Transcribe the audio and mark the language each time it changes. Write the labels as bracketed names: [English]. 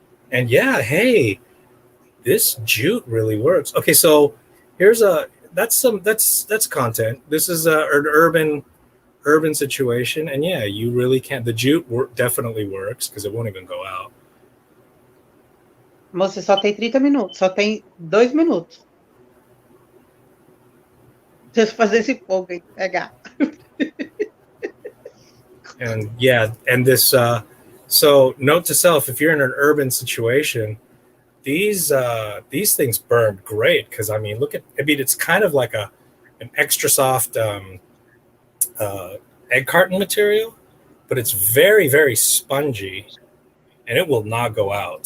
[English] And yeah, hey, this jute really works. Okay, so here's that's content. This is an urban situation, and yeah, you really can't. The jute definitely works because it won't even go out. [Portuguese] Moça, só tem 30 minutos, só tem 2 minutos. Deixa eu fazer esse fogo aí, pegar. [English] And yeah, and this so note to self, if you're in an urban situation, these things burn great because I mean it's kind of like an extra soft egg carton material, but it's very, very spongy and it will not go out.